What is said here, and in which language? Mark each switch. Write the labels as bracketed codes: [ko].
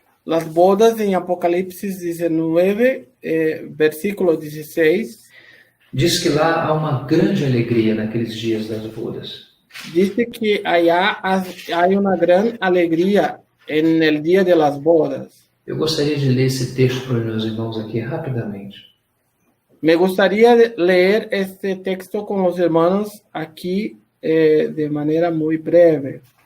[es] Las bodas en Apocalipsis 19, versículo 16. [pt] Diz que lá há uma grande alegria naqueles dias das bodas. [es] Dice que allá hay una gran alegría en el día de las bodas. [pt] Eu gostaria de ler esse texto para os meus irmãos aqui rapidamente. [es] Me gustaría leer este texto con los hermanos aquí de manera muy breve.